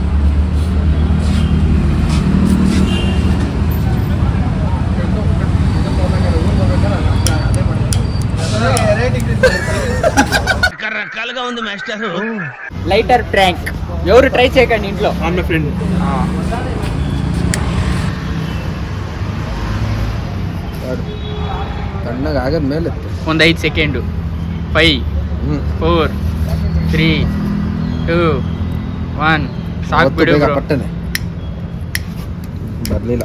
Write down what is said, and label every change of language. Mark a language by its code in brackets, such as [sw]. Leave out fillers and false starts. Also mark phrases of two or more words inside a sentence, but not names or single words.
[te] రకరకాలుగా ఉంది మాస్టర్. లైటర్ ట్రాంక్ ఎవరు ట్రై చేయకండి ఇంట్లో. [en] my friend [kn] ತಣ್ಣಗೆ ಆಗದ ಮೇಲೆ ಒಂದು 5 ಸೆಕೆಂಡು. 5 4 3 2 1 ಸಾಕು ಬಿಡು. ಪಟ್ಟನೆ ಬರ್ಲಿಲ್ಲ.